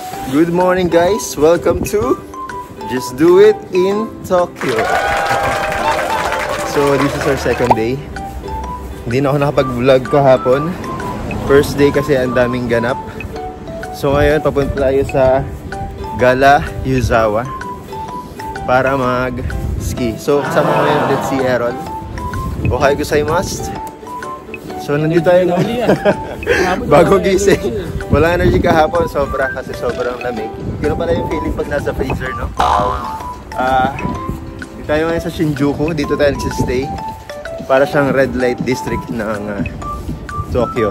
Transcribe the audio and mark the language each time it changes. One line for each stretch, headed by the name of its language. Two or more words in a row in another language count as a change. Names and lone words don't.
English: Good morning guys! Welcome to Just Do It in Tokyo. So this is our second day.
Filipino: Hindi na ako nakapag-vlog kahapon.
English: First day
Filipino: kasi ang daming ganap. So ngayon papunta tayo sa Gala Yuzawa para mag-ski. So kasama ko ngayon ulit si Aaron.
Japanese: おはようございます.
Filipino: So nandito tayo na. Bago gising. Wala energy kahapon, sobrang sobrang lamig. Yun pala yung feeling pag nasa freezer, no? Dito tayo ngayon sa Shinjuku. Dito tayo nagsistay. Para siyang
English: red light district
Filipino: ng Tokyo.